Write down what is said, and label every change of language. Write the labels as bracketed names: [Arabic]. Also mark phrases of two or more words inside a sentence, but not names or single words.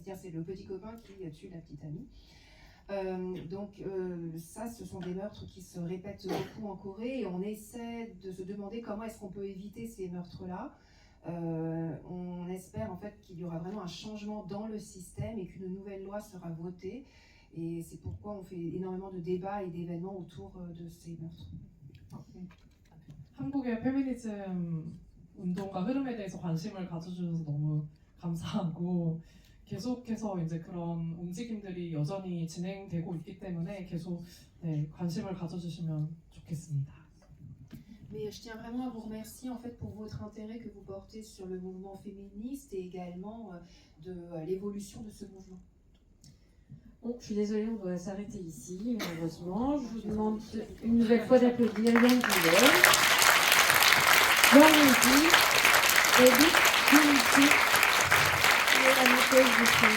[French] C'est-à-dire, c'est le petit copain qui tue la petite amie. Ça, ce sont des meurtres qui se répètent beaucoup en Corée et on essaie de se demander comment est-ce qu'on peut éviter ces meurtres-là. On espère en fait qu'il y aura vraiment un changement dans le système et qu'une nouvelle loi sera votée. Et c'est pourquoi on fait énormément de débats et d'événements autour de ces meurtres. [Korean] 한국의 페미니즘 운동과 흐름에 대해서 관심을 가져주셔서 너무 감사하고 계속해서 이제 그런 움직임들이 여전히 진행되고 있기 때문에 계속 관심을 가져주시면 좋겠습니다. [French] Mais je tiens vraiment à vous remercier en fait pour votre intérêt que vous portez sur le mouvement féministe et également de l'évolution de ce mouvement. Bon, je suis désolée, on doit s'arrêter ici, malheureusement. Je vous demande une nouvelle fois d'applaudir Yann Guillaume, Jean Midi, Edith Dimitri et la monteuse du film.